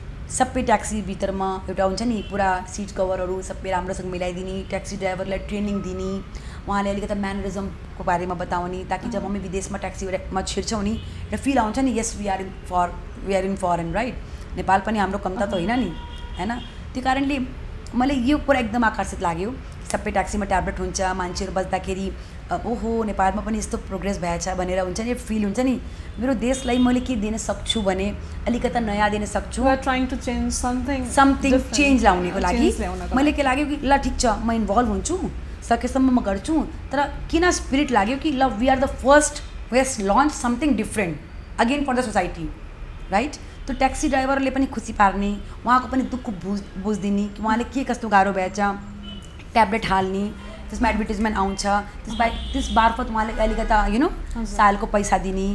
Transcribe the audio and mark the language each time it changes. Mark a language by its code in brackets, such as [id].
[ne] सबै ट्याक्सीभित्रमा एउटा हुन्छ नि पुरा सिट कभरहरू सबै राम्रोसँग मिलाइदिने, ट्याक्सी ड्राइभरलाई ट्रेनिङ दिने, उहाँले अलिकता म्यानरिजमको बारेमा बताउने, ताकि जब हामी विदेशमा ट्याक्सीमा छिर्छौँ नि एउटा फिल आउँछ नि, [en] yes we are in foreign right, [ne] Nepal पनि हाम्रो कमता त होइन नि हैन। त्यो कारणले मलाई यो कुरा एकदम आकर्षित लाग्यो। सबै ट्याक्सीमा ट्याब्लेट हुन्छ, मान्छेहरू बस्दाखेरि ओहो नेपालमा पनि यस्तो प्रोग्रेस भएछ भनेर हुन्छ नि फिल हुन्छ नि, मेरो देशलाई मैले के दिन सक्छु भने अलिकता नयाँ दिन सक्छु, [en] We are trying to change something different. [ne] Change ल्याउनेको लागि Change ल्याउनको मैले के लाग्यो कि ल ठिक छ म इन्भल्भ हुन्छु, सकेसम्म म गर्छु, तर किन स्पिरिट लाग्यो कि ल [en] We are the first who has launch something different again for the society right. [ne] त्यो ट्याक्सी ड्राइभरले पनि खुसी पार्ने, उहाँको पनि दुःख बुझिदिने कि उहाँले के कस्तो गाह्रो भएछ, ट्याब्लेट हाल्ने, त्यसमा एडभर्टिजमेन्ट आउँछ, त्यस मार्फत उहाँले अलिकता यु नो सालको पैसा दिने,